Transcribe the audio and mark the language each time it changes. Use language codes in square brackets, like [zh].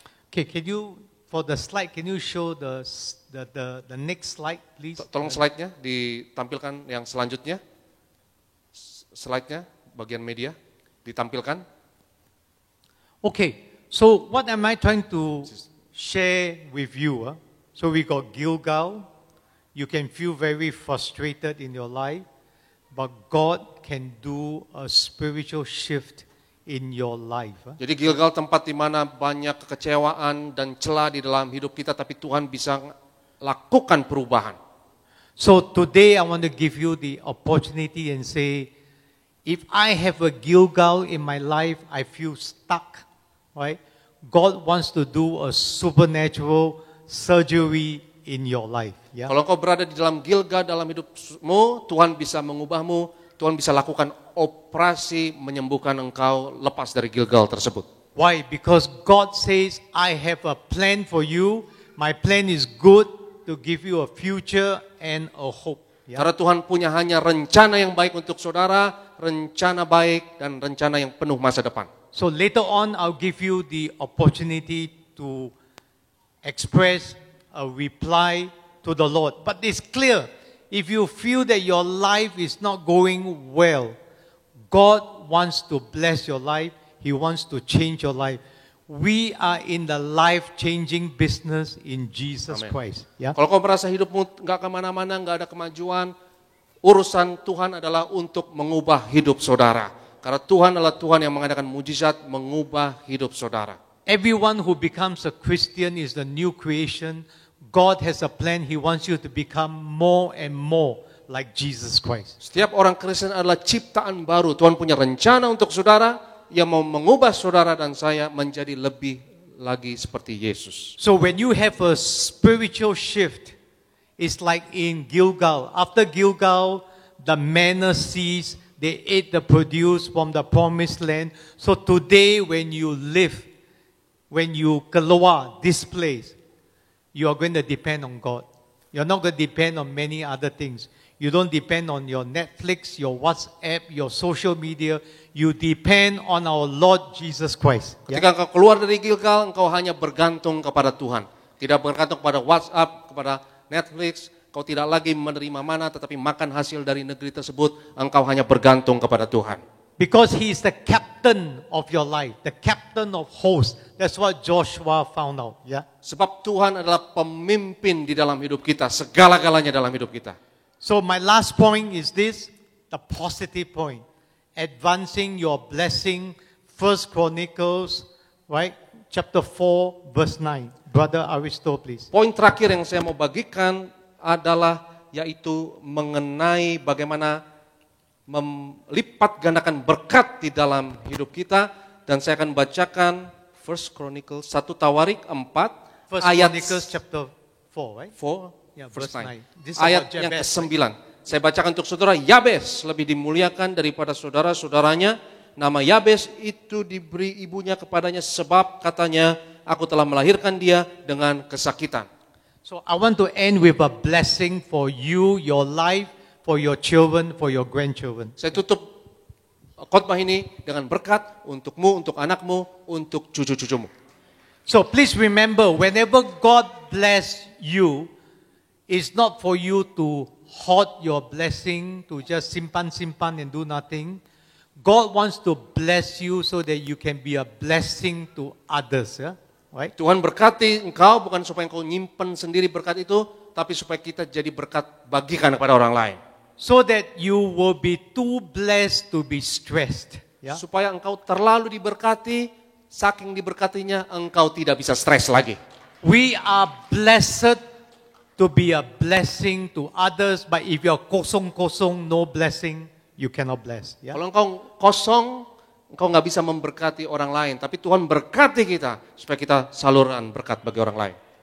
[en] Okay, can you, for the slide, can you show the next slide, please? [id] Tolong slide-nya ditampilkan yang selanjutnya. Slide-nya, bagian media, ditampilkan. [en] Okay, so what am I trying to share with you? So we got Gilgal. You can feel very frustrated in your life, but God can do a spiritual shift in your life. [id] Jadi Gilgal tempat di mana banyak kekecewaan dan celah di dalam hidup kita, tapi Tuhan bisa lakukan perubahan. [en] So today I want to give you the opportunity and say, if I have a Gilgal in my life, I feel stuck, right? God wants to do a supernatural surgery in your life. Yeah? [id] Kalau kau berada di dalam Gilgal dalam hidupmu, Tuhan bisa mengubahmu, Tuhan bisa lakukan operasi menyembuhkan engkau lepas dari Gilgal tersebut. [en] Why? Because God says, I have a plan for you. My plan is good to give you a future and a hope. Yeah? [id] Karena Tuhan punya hanya rencana yang baik untuk saudara, rencana baik dan rencana yang penuh masa depan. [en] So later on, I'll give you the opportunity to express a reply to the Lord. But it's clear, if you feel that your life is not going well, God wants to bless your life. He wants to change your life. We are in the life-changing business in Jesus Amen. Christ. Yeah? [id] Kalau kau merasa hidupmu nggak kemana-mana, nggak ada kemajuan, urusan Tuhan adalah untuk mengubah hidup saudara. Karena Tuhan adalah Tuhan yang mengadakan mujizat mengubah hidup saudara. [en] Everyone who becomes a Christian is the new creation. God has a plan. He wants you to become more and more like Jesus Christ. [id] Setiap orang Kristen adalah ciptaan baru. Tuhan punya rencana untuk saudara yang mau mengubah saudara dan saya menjadi lebih lagi seperti Yesus. [en] So when you have a spiritual shift, it's like in Gilgal. After Gilgal, the manna ceased. They ate the produce from the promised land. So today when you live, when you keluar this place, you are going to depend on God. You're not going to depend on many other things. You don't depend on your Netflix, your WhatsApp, your social media. You depend on our Lord Jesus Christ. Yeah? [id] Ketika engkau keluar dari Gilgal, engkau hanya bergantung kepada Tuhan. Tidak bergantung kepada WhatsApp, kepada Netflix. Kau tidak lagi menerima mana, tetapi makan hasil dari negeri tersebut. Engkau hanya bergantung kepada Tuhan. [en] Because he is the captain of your life, the captain of hosts. That's what Joshua found out. Yeah. [id] Sebab Tuhan adalah pemimpin di dalam hidup kita, segala-galanya dalam hidup kita. [en] So my last point is this, the positive point. Advancing your blessing, 1 Chronicles, right? Chapter 4, verse 9. Brother Aristo, please. [id] Poin terakhir yang saya mau bagikan adalah yaitu mengenai bagaimana melipat gandakan berkat di dalam hidup kita, dan saya akan bacakan 1 Chronicles 1 Tawarik 4 ayat [en] Chronicles chapter 4, right? 4 Yeah, verse verse 9. 9. This is [id] Ayat [en] about [id] yang [en] Jabez, [id] ke-9. Saya bacakan untuk saudara. Yabes lebih dimuliakan daripada saudara-saudaranya. Nama Yabes itu diberi ibunya kepadanya sebab katanya, aku telah melahirkan dia dengan kesakitan. [en] So I want to end with a blessing for you, your life, for your children, for your grandchildren. [id] Saya tutup khotbah ini dengan berkat untukmu, untuk anakmu, untuk cucu-cucumu. [en] So please remember, whenever God bless you, it's not for you to hoard your blessing, to just simpan and do nothing. God wants to bless you so that you can be a blessing to others. Yeah? Right? [id] Tuhan berkati engkau bukan supaya engkau nyimpen sendiri berkat itu, tapi supaya kita jadi berkat bagikan kepada orang lain. [en] So that you will be too blessed to be stressed. Yeah? [id] Supaya engkau terlalu diberkati, saking diberkatinya engkau tidak bisa stres lagi. [en] We are blessed to be a blessing to others, but if you're kosong, no blessing, you cannot bless. Yeah? [id] Kalau engkau kosong, engkau nggak bisa memberkati orang lain, tapi Tuhan berkati kita supaya kita salurkan berkat bagi orang lain.